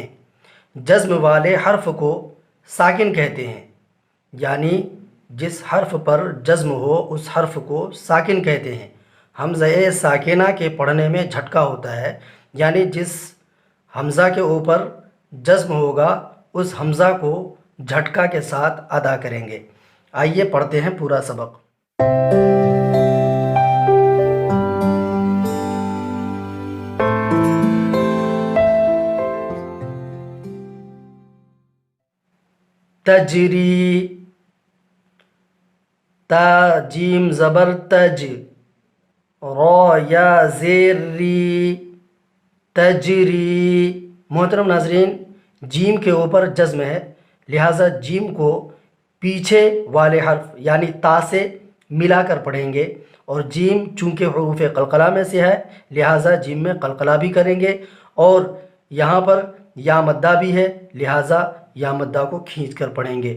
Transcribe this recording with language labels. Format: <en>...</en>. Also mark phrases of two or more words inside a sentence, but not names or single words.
<ur>جزم والے حرف کو ساکن کہتے ہیں، یعنی جس حرف پر جزم ہو اس حرف کو ساکن کہتے ہیں۔ حمزہ ساکنہ کے پڑھنے میں جھٹکا ہوتا ہے، یعنی جس حمزہ کے اوپر جزم ہوگا اس حمزہ کو جھٹکا کے ساتھ ادا کریں گے۔ آئیے پڑھتے ہیں پورا سبق۔ تجری، تا جیم زبر تج، را یا زیر ری، تجری۔ محترم ناظرین، جیم کے اوپر جزم ہے، لہٰذا جیم کو پیچھے والے حرف یعنی تا سے ملا کر پڑھیں گے، اور جیم چونکہ حروف قلقلہ میں سے ہے لہٰذا جیم میں قلقلہ بھی کریں گے، اور یہاں پر یا مدہ بھی ہے لہٰذا یا مدہ کو کھینچ کر پڑھیں گے۔</ur>